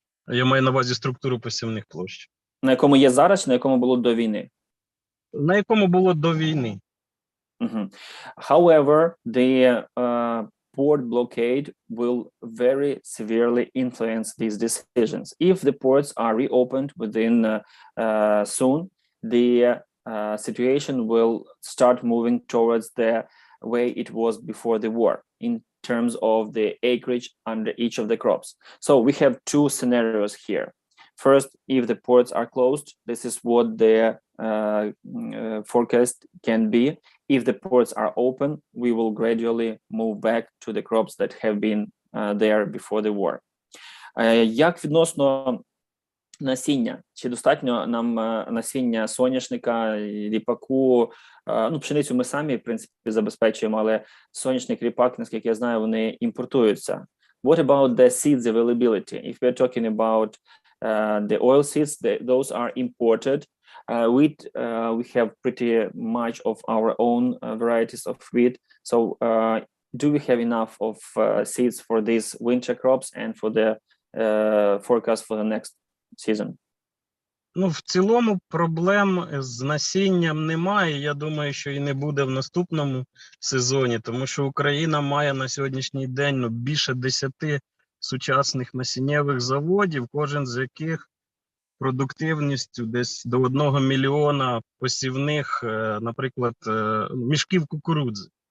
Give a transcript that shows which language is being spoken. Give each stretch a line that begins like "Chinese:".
Ukrainian: Я маю на увазі структуру посівних площ. На якому є зараз, на якому було до війни? На якому було до війни.
English: However, the port blockade will very severely influence these decisions. If the ports are reopened within soon, the situation will start moving towards the way it was before the war in terms of the acreage under each of the crops. So we have two scenarios here. First, if the ports are closed, this is what the forecast can be. If the ports are open, we will gradually move back to the crops that have been there before the war.
Ukrainian: Як відносно насіння? Чи достатньо нам насіння соняшника, ріпаку? Пшеницю ми самі, в принципі, забезпечуємо, але соняшник, ріпак, наскільки я знаю, вони імпортуються.
English: What about the seeds availability? If we're talking about the oil seeds, those are imported. Wheat, we have pretty much of our own varieties of wheat. So do we have enough of seeds for these winter crops and for the forecast for the next season?
Ukrainian: Ну, в цілому проблем з насінням немає. Я думаю, що і не буде в наступному сезоні, тому що Україна має на сьогоднішній день більше 10 сучасних насіннєвих заводів, кожен з яких продуктивністю десь до 1 мільйона посівних, наприклад, мішків кукурудзи.